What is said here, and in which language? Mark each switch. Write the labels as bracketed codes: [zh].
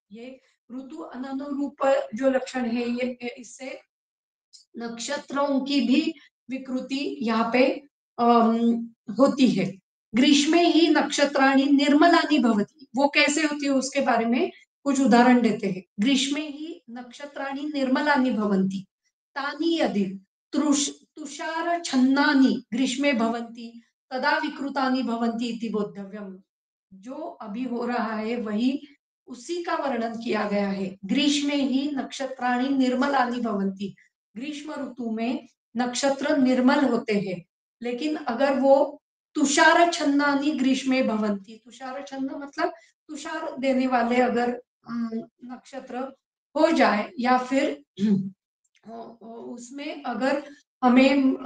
[hi] ये ऋतु अननुरूप जो लक्षण है, ये इससे नक्षत्रों की भी विकृति यहाँ पे होती है। [sa] ग्रीष्मे ही नक्षत्राणि निर्मलानि भवति, [hi] वो कैसे होती है उसके बारे में कुछ उदाहरण देते हैं। [sa] ग्रीष्मे ही नक्षत्राणि निर्मलानि भवन्ति, तानि यदि तुषार छन्नानि ग्रीष्मे भवन्ति तदा विकृतानि भवन्ति इति बोद्धव्यम। [hi] जो अभी हो रहा है वही उसी का वर्णन किया गया है। [sa] ग्रीष्मे ही नक्षत्राणि निर्मलानि भवन्ति, [hi] ग्रीष्म ऋतु में नक्षत्र निर्मल होते हैं, लेकिन अगर वो [sa] तुषार छन्नानि ग्रीष्मे भवन्ति, [hi] तुषार छन्न मतलब तुषार देने वाले अगर नक्षत्र हो जाए, या फिर उसमें अगर हमें